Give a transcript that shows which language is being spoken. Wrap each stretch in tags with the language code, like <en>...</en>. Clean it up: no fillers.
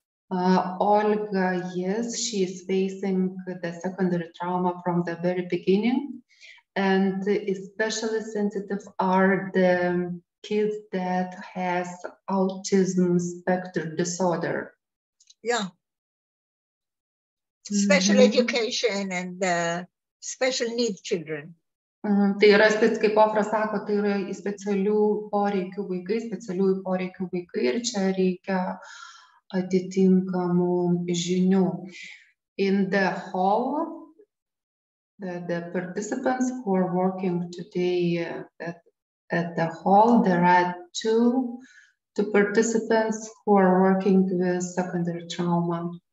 <en>Olga, yes, she is facing the secondary trauma from the very beginning, and especially sensitive are the kids that has autism spectrum disorder. Yeah. Special education and special needs children.</en> <lt>Tai yra, kaip Ofra sako, tai yra specialių poreikių vaikai ir čia reikia atitinkamų žinių.</lt> <en>In the hall, the participants who are working today at the hall, there are two participants who are working with secondary trauma.</en>